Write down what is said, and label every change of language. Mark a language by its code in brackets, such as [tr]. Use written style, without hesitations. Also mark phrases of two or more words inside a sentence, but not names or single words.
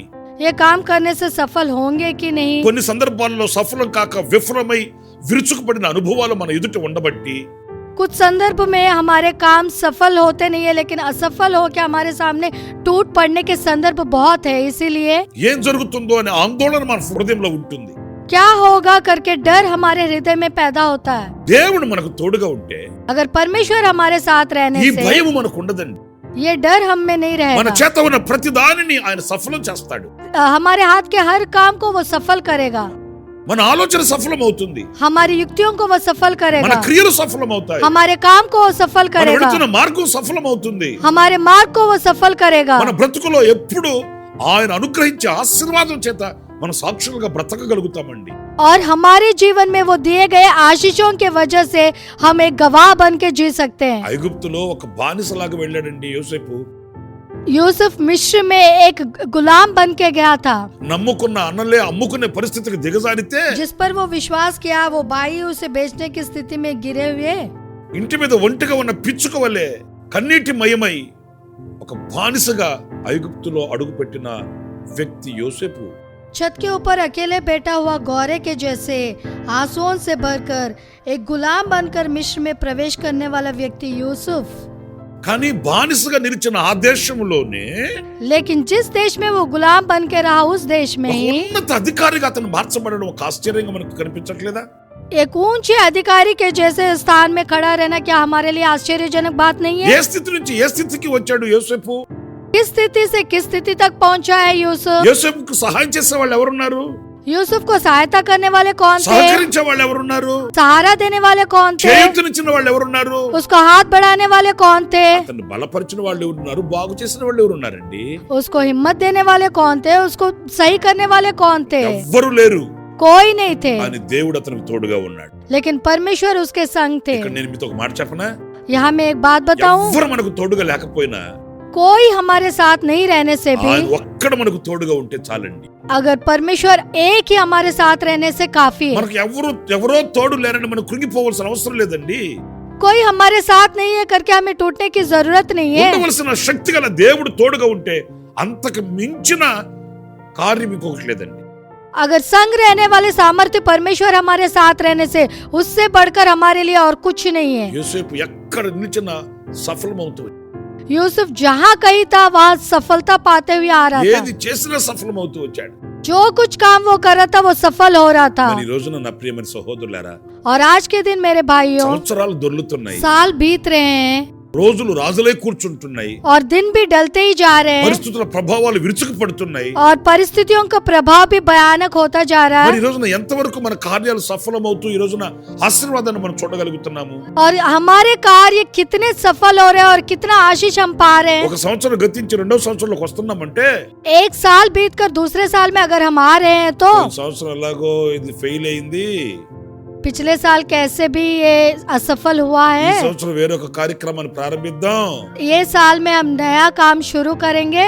[hi] ये काम करने से सफल होंगे कि नहीं? [te] కొన్ని సందర్భాల్లో సఫలం కాక విఫలమై విరుచుకుపడిన అనుభవాలు మన ఎదుట ఉండబట్టి [hi] कुछ संदर्भ में हमारे काम सफल होते नहीं है, लेकिन असफल हो के हमारे सामने टूट पड़ने के संदर्भ बहुत है. इसीलिए [te] ఏం జరుగుతుందో అనే ఆందోళన మన హృదయంలో ఉంటుంది. [hi] क्या होगा करके डर हमारे हृदय में पैदा होता है. [te] దేవుడు మనకు తోడుగా ఉంటే [hi] अगर परमेश्वर हमारे साथ रहने [te] ఈ [hi] से [te] భయం మనకు ఉండదండి. [hi] ये डर हम में नहीं [te] మన [hi] रहेगा. [te] చేత ఉన్న ప్రతి దానిని ఆయన సఫలం చేస్తాడు. [hi] हमारे हाथ के हर काम को वो सफल करेगा. [te] మన ఆలోచన సఫలమవుతుంది. [hi] हमारी युक्तियों को वो सफल [te] మన [hi] करेगा. [te] క్రియలు సఫలమవుతాయి. [hi] हमारे काम को वो सफल [te] మనం [hi] करेगा. [te] వెళుతున్న మార్గం సఫలమవుతుంది. [hi] हमारे मार्ग को वो सफल करेगा. [te] మన బ్రతుకులో ఎప్పుడు ఆయన అనుగ్రహించే ఆశీర్వాదం చేత మన సాక్షులుగా బ్రతకగలుగుతామండి. [hi] और हमारे जीवन में वो दिए गए आशीषों के वजह से हम एक गवाह बन के जी सकते हैं. [te] ఐగుప్తులో ఒక బానిసలాగా వెళ్ళాడండి యోసేపు. [hi] यूसुफ मिस्र में एक गुलाम बन के गया था. [te] నమ్ముకున్న అన్నలే అమ్ముకునే పరిస్థితికి దిగజారితే [hi] जिस पर वो विश्वास किया, वो भाई उसे बेचने की स्थिति में गिरे हुए [te] ఇంటి మీద ఒంటిగా ఉన్న పిచ్చుక వలె కన్నీటి మయమై ఒక బానిసగా ఐగుప్తులో అడుగుపెట్టిన వ్యక్తి యోసేపు. [hi] छत के ऊपर अकेले बैठा हुआ गौरे के जैसे आंसुओं से भरकर एक गुलाम बनकर मिस्र में प्रवेश करने वाला व्यक्ति यूसुफ. [te] కానీ బానిసగా నిలిచిన ఆ దేశంలోనే [hi] लेकिन जिस देश में वो गुलाम बन के रहा, उस देश में [te] ఒక [hi] ही [te] ఉన్నత అధికారిగా అతను మార్చబడడం ఒక ఆశ్చర్యంగా మనకు కనిపించట్లేదా? [hi] एक ऊंचे अधिकारी के जैसे स्थान में खड़ा रहना क्या हमारे लिए आश्चर्यजनक बात नहीं [te] ఏ [hi] है? [te] స్థితి నుంచి ఏ స్థితికి వచ్చాడు యోసేపు? [hi] किस स्थिति से किस स्थिति तक पहुंचा है यूसुफ? [te] యోసేపుకు సహాయం చేసే వాళ్ళు ఎవరున్నారు? [hi] यूसुफ को सहायता करने वाले कौन थे? [te] సహకరించే వాళ్ళు ఎవరున్నారు? [hi] सहारा देने वाले कौन थे? [te] చేయూతనిచ్చిన వాళ్ళు ఎవరున్నారు? [hi] उसको हाथ बढ़ाने वाले कौन थे? [te] అతన్ని బలపరిచిన వాళ్ళు ఎవరున్నారు? బాగు చేసిన వాళ్ళు ఎవరున్నారండి? [hi] उसको हिम्मत देने वाले कौन थे? उसको सही करने वाले कौन थे? [te] ఎవ్వరు లేరు. [hi] कोई नहीं थे, [te] అని దేవుడు అతనికి తోడుగా ఉన్నాడు. [hi] लेकिन परमेश्वर उसके संग थे। [te] ఇక్కడ నేను మీతో ఒక మాట చెప్పనా? [hi] यहाँ मैं एक बात बताऊं, [te] ఎవ్వరు మనకు తోడుగా లేకపోయినా [hi] कोई हमारे साथ नहीं रहने से भी [te] ఆయన ఒక్కడ మనకు తోడుగా ఉంటే చాలండి. [hi] अगर परमेश्वर एक ही हमारे साथ रहने से काफी है। [te] మనకు ఎవరో తోడు లేరని మనం కృంగిపోవాల్సిన అవసరం లేదండి. [hi] कोई हमारे साथ नहीं है करके हमें टूटने की जरूरत नहीं है। [te] ఉండవలసిన శక్తి గల దేవుడు తోడుగా ఉంటే అంతకు మించిన కార్యం ఇంకొకటి లేదండి. [hi] अगर संग रहने वाले सामर्थ्य परमेश्वर हमारे साथ रहने से उससे बढ़कर हमारे लिए और कुछ नहीं है। [te] యోసేపు ఎక్కడ నిలిచినా సఫలమవుతాడు. [hi] यूसुफ जहाँ कहीं था वहाँ सफलता पाते हुए आ रहा [te] ఏది [hi] था। [te] చేసినా సఫలమవుతూ వచ్చాడు. [hi] जो कुछ काम वो कर रहा था वो सफल हो रहा था। [te] మరి ఈ రోజున నా ప్రియమైన సహోదరులారా, [hi] और आज के दिन मेरे भाइयों, [te] సంవత్సరాలు దొర్లుతున్నాయి, [hi] साल बीत रहे हैं [te] రోజులు రాజులై కూర్చుంటున్నాయి, [hi] और दिन भी डलते ही जा रहे हैं [te] పరిస్థితుల ప్రభావాలు విరుచుకుపడుతున్నాయి. [hi] और परिस्थितियों का प्रभाव भी भयानक होता जा रहा [te] మరి [hi] है। [te] ఈ రోజున ఎంతవరకు మన కార్యాలు సఫలమవుతూ ఈ రోజున ఆశీర్వాదాన్ని మనం చూడగలుగుతున్నాము? [hi] और हमारे कार्य कितने सफल हो रहे हैं और कितना आशीष हम पा रहे हैं। [te] ఒక సంవత్సరం గతించి రెండో సంవత్సరంలోకి వస్తున్నామంటే [hi] एक साल बीत कर दूसरे साल में अगर हम आ रहे हैं तो [te] ఈ సంవత్సరం ఎలాగో ఇది ఫెయిల్ అయింది, [hi] पिछले साल कैसे भी ये असफल हुआ [te] ఈ [hi] है, [te] సంవత్సరం వేరొక కార్యక్రమాన్ని ప్రారంభిద్దాం. [hi] ये साल में हम नया काम शुरू करेंगे,